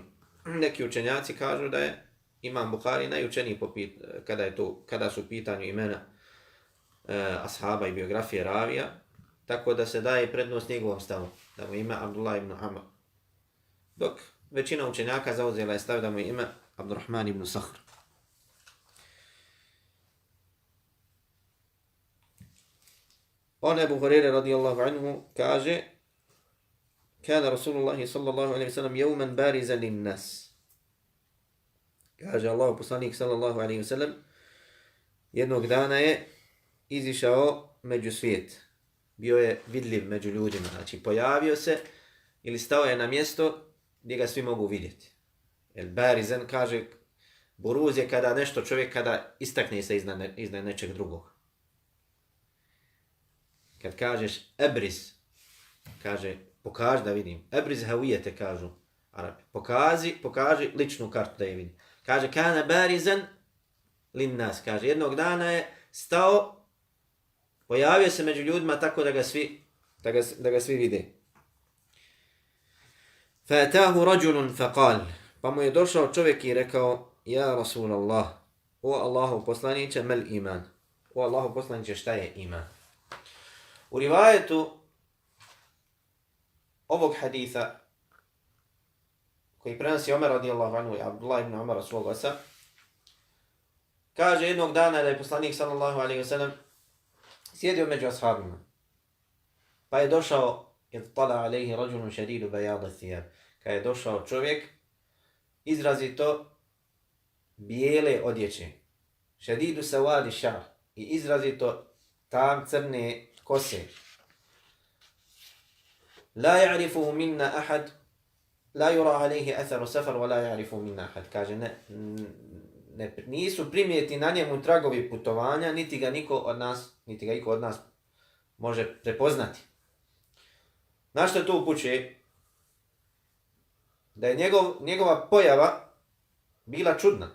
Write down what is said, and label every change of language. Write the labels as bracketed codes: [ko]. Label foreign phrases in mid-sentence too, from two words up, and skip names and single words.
[bs] Neki učenjaci kažu da je Imam Buhari najučeniji kada su u pitanju imena ashaba i biografije ravija, tako da se daje prednost njegovom stavu, da mu ime Abdullah ibn Amr. Dok većina učenjaka zauzela je stav da mu ime Abdurrahman ibn Sahr. On Ebu Hurere [ar] رضي الله عنه [bs] kaže: [ar] كان رسول الله صلى الله عليه وسلم يوما بارزا للناس. [bs] Kaže Allah poslanik [ar] صلى الله عليه وسلم, [bs] jednog dana je izišao među svijet. Bio je vidljiv među ljudima. Znači pojavio se ili stao je na mjesto gdje ga svi mogu vidjeti. [ar] البارز [bs] kaže, buruz je kada nešto čovjek kada istakne se iznad nečeg drugog. Kad kažeš ebriz, kaže pokaži da vidim. [ar] أبرز هويتك [bs] kažu Arabi. Pokaži ličnu kartu da je vidim. Kaže [ar] كان بارزا للناس. [bs] Kaže jednog dana je stao, pojavio se među ljudima tako da ga svi vide. [ar] فأتاه رجل فقال. [bs] Pa mu je došao čovjek i rekao: [ar] يا رسول الله, [bs] o Allahov poslaniče, [ar] ما الإيمان. [bs] O Allahov poslaniče, šta je iman? U rivajetu ovog haditha koji prenosi Omer [ar] رضي الله عنه [bs] i Abdullah ibn Umara svog oca, kaže jednog dana da je poslanik [ar] صلى الله عليه وسلم [bs] sjedio među ashabima. Pa je došao, [ar] اطلع عليه رجل شديد بياض الثياب. [bs] Kad je došao čovjek izrazito bijele odjeće. [ar] شديد سواد الشعر. [bs] I izrazito tam crne kose. [ar] لا يعرفه منا أحد. لا يرى عليه أثر السفر ولا يعرفه منا أحد. [bs] Kaže nisu primijeti na njemu tragovi putovanja, niti ga iko od nas može prepoznati. Na što to upućuje? Da je njegova pojava bila čudna.